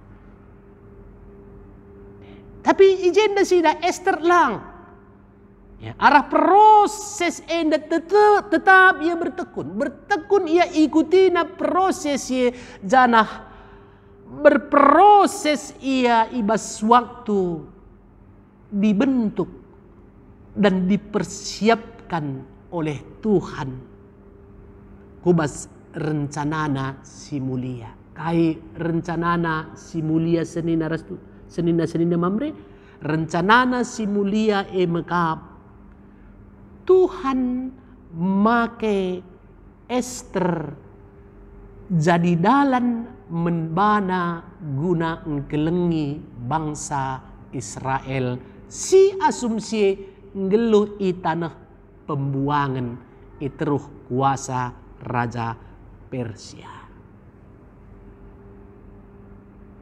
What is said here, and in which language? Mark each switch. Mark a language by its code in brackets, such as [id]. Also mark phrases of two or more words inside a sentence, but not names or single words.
[btx] Tapi ijenda sidah Ester lang. Ya, arah proses enda tetap ia bertekun ia ikuti na proses ia janah berproses ia ibas waktu [id] dibentuk dan dipersiapkan oleh Tuhan [btx] kubas rencanana si mulia kai rencanana si mulia senina mamre rencanana si mulia mekap Tuhan make Ester jadi dalan menbana guna ngelengi bangsa Israel si asumsi ngeluh i tanah pembuangan iteruh kuasa Raja Persia.